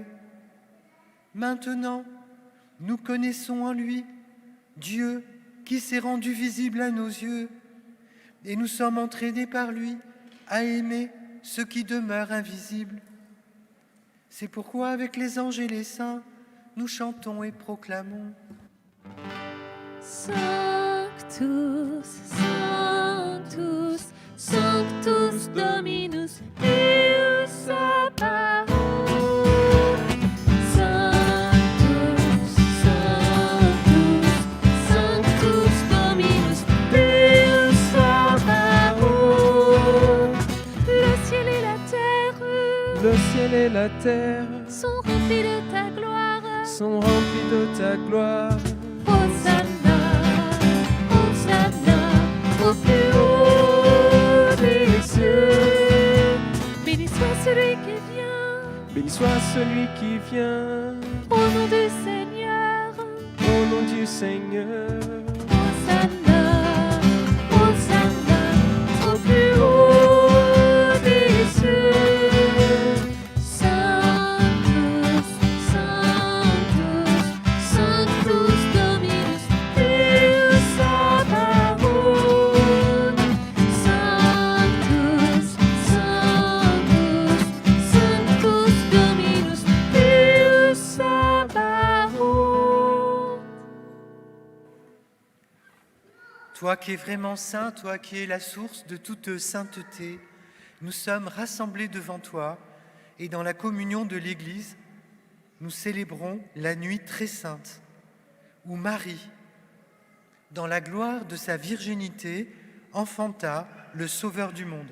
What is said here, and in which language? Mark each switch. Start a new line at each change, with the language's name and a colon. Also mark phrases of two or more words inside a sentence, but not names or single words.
French: Maintenant, nous connaissons en lui Dieu qui s'est rendu visible à nos yeux, et nous sommes entraînés par lui à aimer ce qui demeure invisible. C'est pourquoi, avec les anges et les saints, nous chantons et proclamons.
Latin: Sanctus, Sanctus, Sanctus Dominus Deus Sabaoth. Sanctus, Sanctus, Sanctus Dominus Deus Sabaoth.
French: Le ciel et la terre Le ciel et la terre sont remplis de ta gloire. sont remplis de ta gloire. Hosanna, Hosanna, au plus haut des cieux. Béni soit celui qui vient, Béni soit celui qui vient, au nom du Seigneur. au nom du Seigneur. Hosanna, Hosanna, au plus haut des cieux.
Latin: Sanctus, Sanctus, Sanctus Dominus Deus Sabaoth. Sanctus, Sanctus, Sanctus Dominus Deus Sabaoth.
French: Toi qui es vraiment saint, toi qui es la source de toute sainteté, nous sommes rassemblés devant toi et dans la communion de l'Église, nous célébrons la nuit très sainte où Marie, dans la gloire de sa virginité, enfanta le Sauveur du monde.